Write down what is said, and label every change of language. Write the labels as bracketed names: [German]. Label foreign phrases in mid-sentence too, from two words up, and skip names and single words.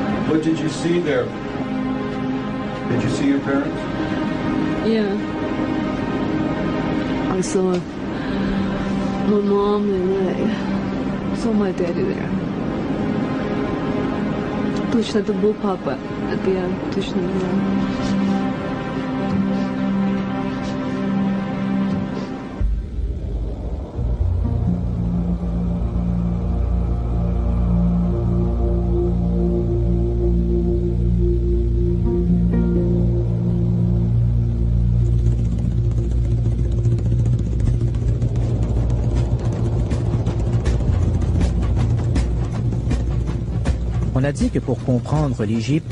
[English] What did you see there? Did you see your parents? Yeah. I saw my mom and I saw my daddy there. [Russian] Точно это был папа. Это я точно не знаю. [French] On a dit que pour comprendre l'Égypte,